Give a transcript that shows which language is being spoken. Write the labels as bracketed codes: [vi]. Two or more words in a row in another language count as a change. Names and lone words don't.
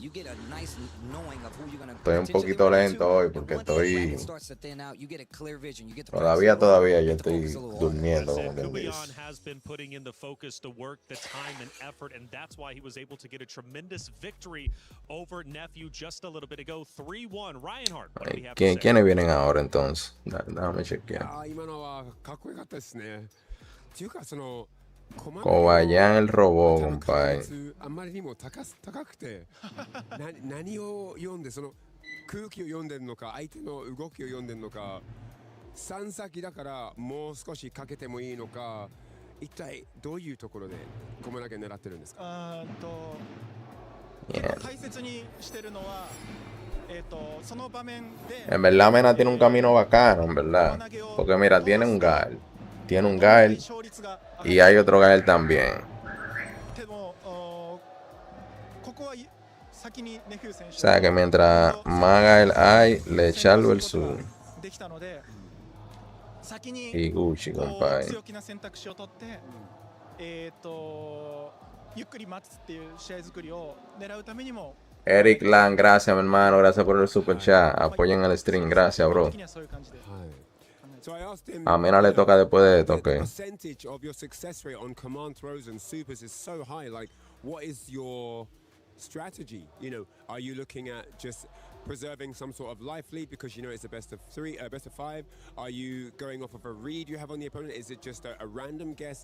[en] You get a nice knowing of who you're going to [es] Estoy un poquito lento hoy porque estoy... Todavía yo estoy durmiendo, como quien dice. [en] Kubion has been putting in the focus, the work, the time and effort, and that's why he was able to get a tremendous victory over Nephew just a little bit ago. 3-1. Reinhardt, what do we have to say? [es] ¿Quiénes vienen ahora entonces? Déjame chequear. Cobayán el robot, compadre. [ja] 空気を読んでるのか相手の動きを読んでるのか3先だからもう少しかけてもいいのか一体どういうところでコマ投げ狙ってるんですか解説にしてるのはその場面で [es] En verdad Mena tiene un camino bacano, en verdad. Porque mira, tiene un Gael y hay otro Gael también. O sea que mientras más Gael hay, le echarlo el sur. Y Gucci, compadre. Eric Lang, gracias, mi hermano. Gracias por el [en] super chat. [es] Apoyen el stream. Gracias, bro. A Mena le toca después de esto, ok. [en] Strategy, you know, are you looking at just preserving some sort of life lead because you know it's a best of 5? Are you going off of a read you have on the opponent? Is it just a random guess?